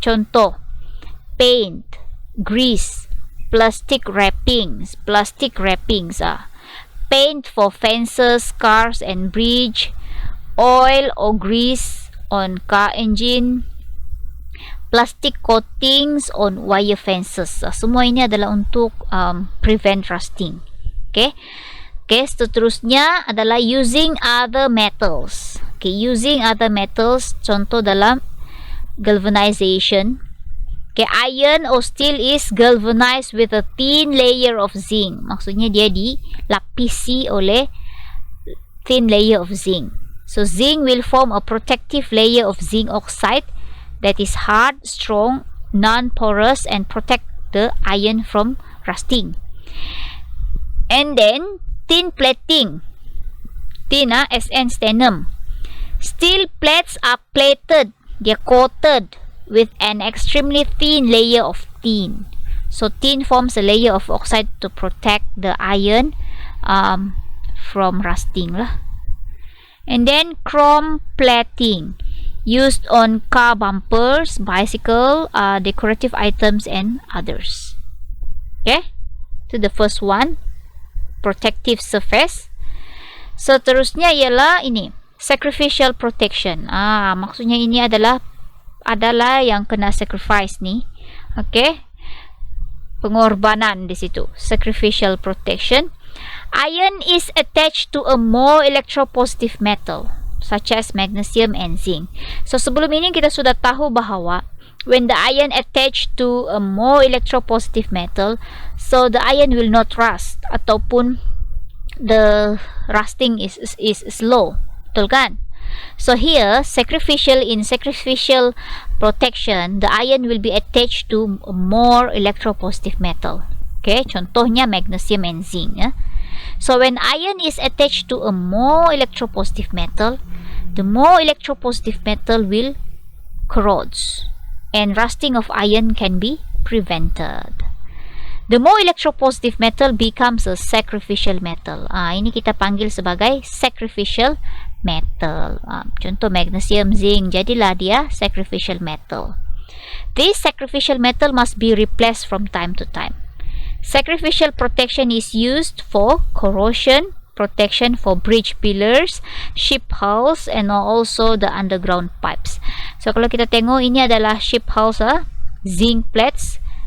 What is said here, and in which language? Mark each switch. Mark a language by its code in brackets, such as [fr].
[en] Contoh, paint, grease, plastic wrappings, paint for fences, cars, and bridge, oil or grease on car engine, plastic coatings on wire fences. [ms] Semua ini adalah untuk [en] prevent rusting. [ms] Okay, seterusnya adalah [en] using other metals. Okay, using other metals, [ms] contoh dalam [en] galvanization, Okay, iron or steel is galvanized with a thin layer of zinc. [ms] Maksudnya dia dilapisi oleh [en] thin layer of zinc. So zinc will form a protective layer of zinc oxide that is hard, strong, non-porous, and protect the iron from rusting. And then tin plating. Tin, SN sternum. Steel plates are plated. They're coated with an extremely thin layer of tin. So tin forms a layer of oxide to protect the iron from rusting lah. And then chrome plating, used on car bumpers, bicycle, decorative items, and others. Okay, to the first one, protective surface. [ms] So terusnya ialah ini, [en] sacrificial protection. [ms] Maksudnya ini adalah yang kena sacrifice ni. Okay, pengorbanan di situ, [en] sacrificial protection. Iron is attached to a more electropositive metal such as magnesium and zinc. So [ms] sebelum ini kita sudah tahu bahawa [en] when the iron attached to a more electropositive metal, so the iron will not rust [ms] ataupun [en] the rusting is slow. [ms] Betul kan? [en] So here, in sacrificial protection, the iron will be attached to a more electropositive metal. Okay, contohnya magnesium and zinc. So when iron is attached to a more electropositive metal, the more electropositive metal will corrode, and rusting of iron can be prevented. The more electropositive metal becomes a sacrificial metal. [ms] Ini kita panggil sebagai [en] sacrificial metal. [ms] Contoh magnesium, zinc, jadilah dia [en] sacrificial metal. This sacrificial metal must be replaced from time to time. Sacrificial protection is used for corrosion protection for bridge pillars, ship hulls, and also the underground pipes. [ms] So kalau kita tengok, ini adalah [en] ship hulls, zinc plates.